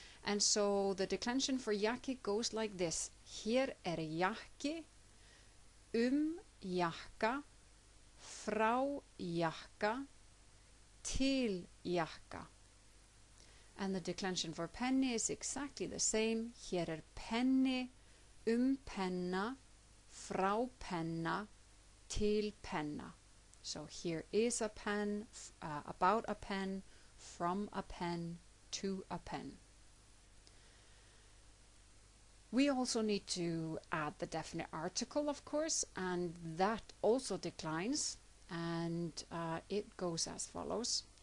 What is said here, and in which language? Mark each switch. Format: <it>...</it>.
<en>And so the declension for jakki goes like this:</en> <is>Hér jakki, jakka, frá jakka, til jakka.</is> <en>And the declension for penni is exactly the same.</en> <is>Hér penni, penna, frá penna, til penna.</is> <en>So here is a pen, about a pen, from a pen, to a pen. We also need to add the definite article, of course, and that also declines, and it goes as follows.</en>